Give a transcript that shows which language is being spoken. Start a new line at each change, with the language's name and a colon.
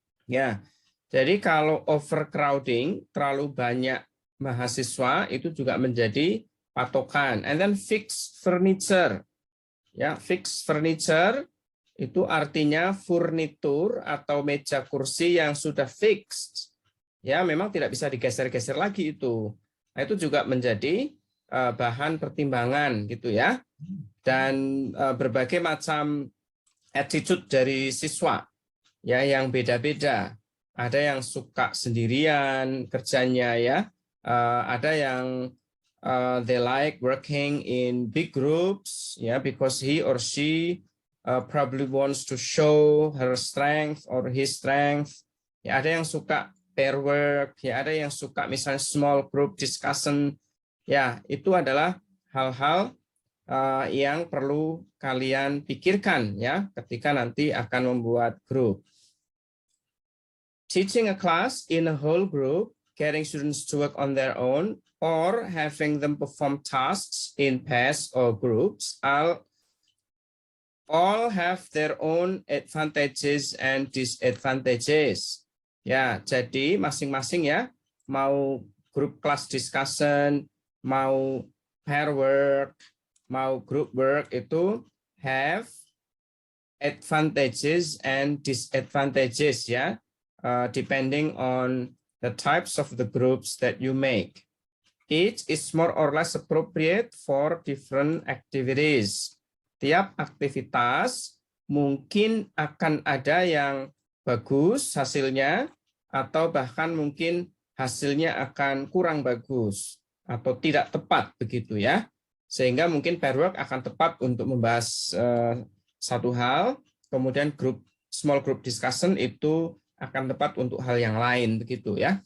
Indonesian: Ya, jadi kalau overcrowding, terlalu banyak mahasiswa itu juga menjadi patokan.
English: And then fixed furniture.
Indonesian: Ya, fixed furniture itu artinya furnitur atau meja kursi yang sudah fixed. Ya, memang tidak bisa digeser-geser lagi itu. Nah, itu juga menjadi bahan pertimbangan gitu ya. Dan berbagai macam attitude dari siswa ya yang beda-beda. Ada yang suka sendirian kerjanya ya. Ada yang
English: they like working in big groups ya, because he or she probably wants to show her strength or his strength.
Indonesian: Ya, ada yang suka pair work, ya ada yang suka misalnya small group discussion. Ya, itu adalah hal-hal yang perlu kalian pikirkan ya ketika nanti akan membuat grup.
English: Teaching a class in a whole group, getting students to work on their own, or having them perform tasks in pairs or groups all have their own advantages and disadvantages.
Indonesian: Ya, jadi masing-masing ya, mau group class discussion, mau pair work, mau group work itu
English: have advantages and disadvantages
Indonesian: ya.
English: Depending on the types of the groups that you make. Each is more or less appropriate for different activities.
Indonesian: Tiap aktivitas mungkin akan ada yang bagus hasilnya, atau bahkan mungkin hasilnya akan kurang bagus, atau tidak tepat begitu ya. Sehingga mungkin pair work akan tepat untuk membahas satu hal, kemudian small group discussion itu akan tepat untuk hal yang lain begitu ya.